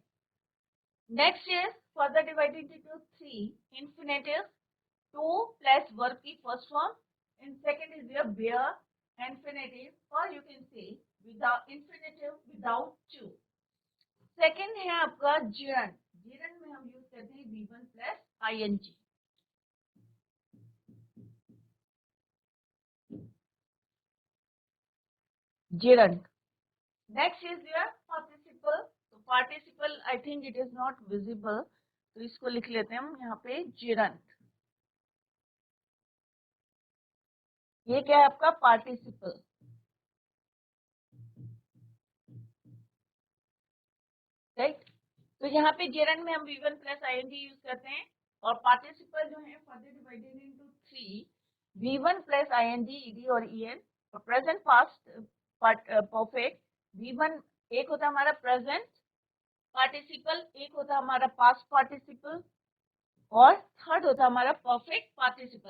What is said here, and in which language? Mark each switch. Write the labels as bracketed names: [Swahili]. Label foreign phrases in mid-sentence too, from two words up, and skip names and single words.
[English] Next is further divided into three: infinitive, to plus verb की first form, and second is your bare infinitive, और you can say without infinitive without to. [Hindi] सेकंड है आपका gerund। gerund में हम यूज करते हैं [English] V1 plus ing. gerund। Next is your participle. [Hindi] तो पार्टिसिपल [English] I think it is not visible, [Hindi] तो इसको लिख लेते हैं हम यहाँ पे जिरंत। ये क्या है आपका पार्टिसिपल, राइट। तो यहाँ पे जेरन में हम [English] V1 plus ing [Hindi] यूज करते हैं, और पार्टिसिपल जो है [English] further divided into 3 V1 plus ing ed [Hindi] और en, और [English] present past perfect V1 [Hindi] एक होता है हमारा [English] present participle, [Hindi] एक होता है हमारा [English] past participle, [Hindi] और थर्ड होता है हमारा [English] perfect participle.